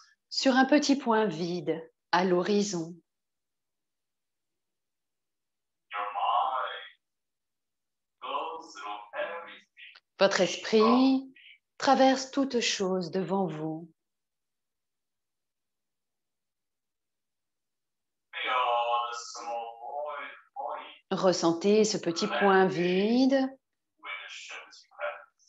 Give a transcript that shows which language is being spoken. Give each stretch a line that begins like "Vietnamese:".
French: sur un petit point vide à l'horizon.
English: Your mind goes through everything.
French: Votre esprit traverse toute chose devant vous.
English: Feel the small point
French: Ressentez ce petit point vide
English: with the Shanti breath.